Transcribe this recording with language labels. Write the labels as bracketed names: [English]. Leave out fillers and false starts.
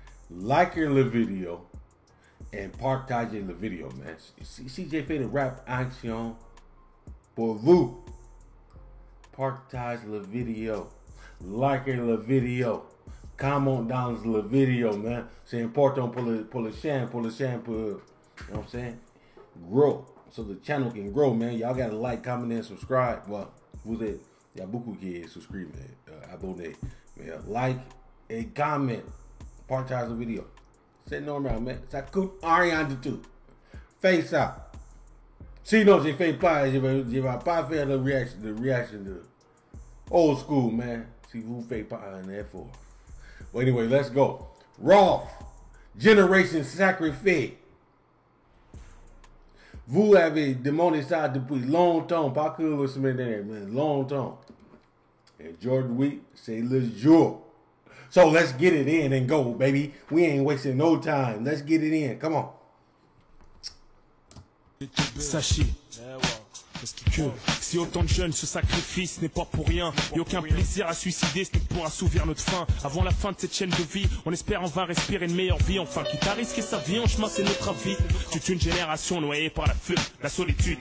[French] Likez la vidéo et partagez la vidéo, man. Si j'ai fait de rap action pour vous, partage la vidéo. Likez la vidéo. Comment dans la vidéo, man. C'est important pour le chaîne, [English] you know what I'm saying? Grow. So the channel can grow, man. Y'all gotta like, comment, and subscribe. [French] Well, vous êtes, il y a beaucoup qui est souscrit, abonné. Mais like et comment, partage la vidéo. C'est normal, man. Ça coûte rien du tout. Fais ça. Sinon, je vais pas faire de reaction de old school, man. Si vous faites pas un effort. [English] Well, anyway, let's go. [French] Rolf, Generation Sacrifice. Vous avez demandé ça depuis longtemps, pas que la semaine dernière, mais longtemps. Et aujourd'hui, c'est le jour. [English] So let's get it in and go, baby. We ain't wasting no time. Let's get it in. Come on. [French] Sachez que si autant de jeunes se sacrifient, ce n'est pas pour rien. Et aucun plaisir à suicider, ce n'est pour assouvir notre faim. Avant la fin de cette chaîne de vie, on espère on va respirer une meilleure vie. Enfin, quitte à risquer sa vie en chemin, c'est notre avis. Toute une génération noyée par la fume, la solitude.